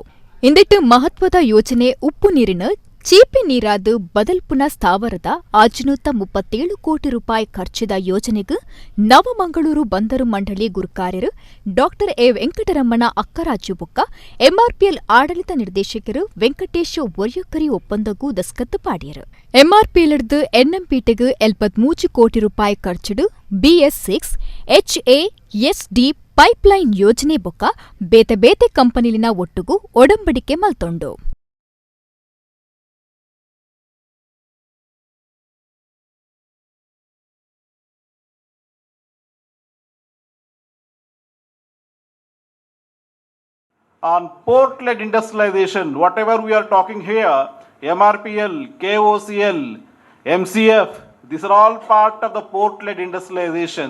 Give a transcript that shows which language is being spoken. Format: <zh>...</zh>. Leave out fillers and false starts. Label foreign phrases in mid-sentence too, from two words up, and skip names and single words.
<tcy>ಇಂದಿಟ್ಟು ಮಹತ್ವದ ಯೋಜನೆ ಉಪ್ಪು ನೀರಿನ ಚೀಪಿ ನೀರಾದ ಬದಲ್ಪುನ ಸ್ಥಾವರದ 537 ಕೋಟಿ ರೂಪಾಯಿ ಖರ್ಚಿದ ಯೋಜನೆಗೆ ನವಮಂಗಳೂರು ಬಂದರು ಮಂಡಳಿ ಗುರುಕಾರ್ಯರು ಡಾಕ್ಟರ್ ಎ ವೆಂಕಟರಮಣ ಅಕ್ಕರಾಜು ಬೊಕ್ಕ ಎಂಆರ್ಪಿಎಲ್ ಆಡಳಿತ ನಿರ್ದೇಶಕರು ವೆಂಕಟೇಶ್ ಒರ್ಯಕರಿ ಒಪ್ಪಂದಗೂ ದಸ್ಕತ್ ಪಾಡ್ಯರು. ಎಂಆರ್ಪಿಎಲ್ದು ಎನ್ಎಂಪಿಟಿಗೆ 73 ಕೋಟಿ ರೂಪಾಯಿ ಖರ್ಚಿಡು BS6 HASD ಪೈಪ್ಲೈನ್ ಯೋಜನೆ ಬೊಕ್ಕ ಬೇತೆ ಬೇತೆ ಕಂಪನಿಲಿನ ಒಟ್ಟುಗೂ ಒಡಂಬಡಿಕೆ ಮಲ್ತೊಂಡು.</tcy> <en>On port-led industrialization, whatever we are talking here, MRPL, KOCL, MCF, these are all part of the port-led industrialization.</en>